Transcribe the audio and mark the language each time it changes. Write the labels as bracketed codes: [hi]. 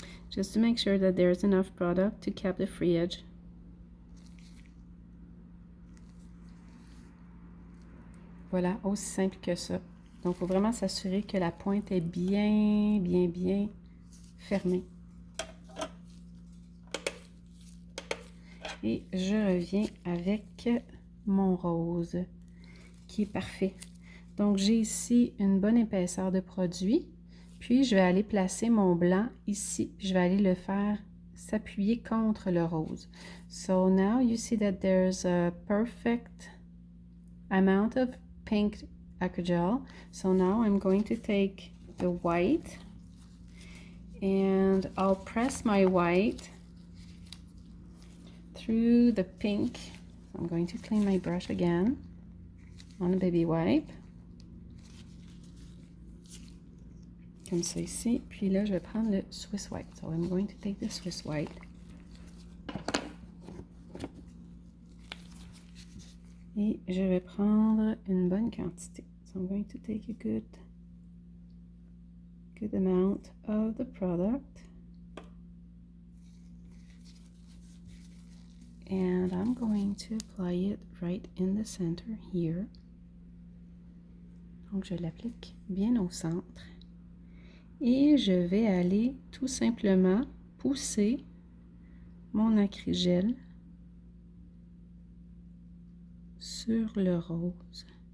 [en] Just to make sure that there's enough product to cap the free edge. [fr] Voilà, aussi simple que ça. Donc, il faut vraiment s'assurer que la pointe est bien fermée. Et je reviens avec mon rose qui est parfait. Donc, j'ai ici une bonne épaisseur de produit. Puis, je vais aller placer mon blanc ici. Je vais aller le faire s'appuyer contre le rose. [en] So, now you see that there's a perfect amount of pink Acrygel. So now I'm going to take the white and I'll press my white through the pink. I'm going to clean my brush again on a baby wipe. [fr] Comme ça ici. Puis là, je vais prendre le Swiss white. [en] So I'm going to take the Swiss white. [fr] Et je vais prendre une bonne quantité. [en] So I'm going to take a good amount of the product. And I'm going to apply it right in the center here. [fr] Donc je l'applique bien au centre. Et je vais aller tout simplement pousser mon acrygel sur le rose.